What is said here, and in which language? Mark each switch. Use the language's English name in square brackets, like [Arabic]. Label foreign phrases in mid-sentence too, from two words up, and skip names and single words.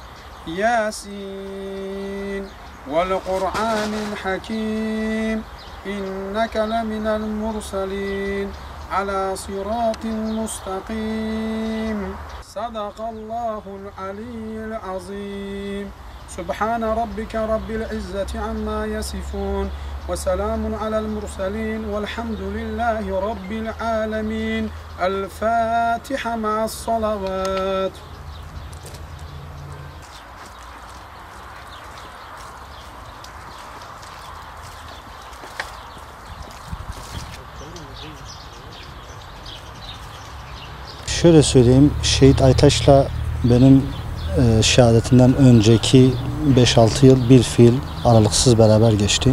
[Arabic] ياسين والقرآن الحكيم إنك لمن المرسلين على صراط مستقيم صدق الله العلي العظيم سبحان ربك رب العزة عما يصفون وسلام على المرسلين والحمد لله رب العالمين الفاتحة مع الصلوات. [Turkish] Şöyle söyleyeyim, Şehit Aytaç'la benim şehadetinden önceki 5-6 yıl bir fiil aralıksız beraber geçti.